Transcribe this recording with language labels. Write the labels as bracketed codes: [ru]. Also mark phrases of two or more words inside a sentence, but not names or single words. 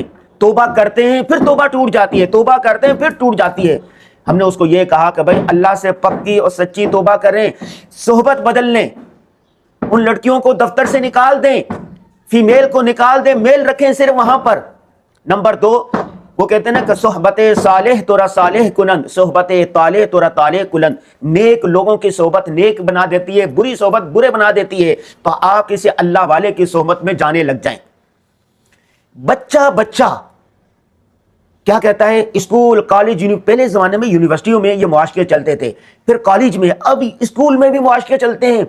[ur] توبہ کرتے ہیں پھر توبہ ٹوٹ جاتی ہے، توبہ کرتے ہیں پھر ٹوٹ جاتی ہے۔ ہم نے اس کو یہ کہا کہ بھائی اللہ سے پکی اور سچی توبہ کریں، صحبت بدل لیں، ان لڑکیوں کو دفتر سے نکال دیں، فیمیل کو نکال دیں، میل رکھیں صرف وہاں پر۔ [fa] نمبر 2، [ur] وہ کہتے ہیں نا کہ [fa] صحبت صالح تورا صالح کنند، صحبت طالح تورا طالح کنند۔ [ur] نیک لوگوں کی صحبت نیک بنا دیتی ہے، بری صحبت برے بنا دیتی ہے، تو آپ کسی اللہ والے کی صحبت میں جانے لگ جائیں۔ بچہ کیا کہتا ہے؟ اسکول، کالج، پہلے زمانے میں یونیورسٹیوں میں یہ معاشقے چلتے تھے، پھر کالج میں، اب اسکول میں بھی معاشقے چلتے ہیں۔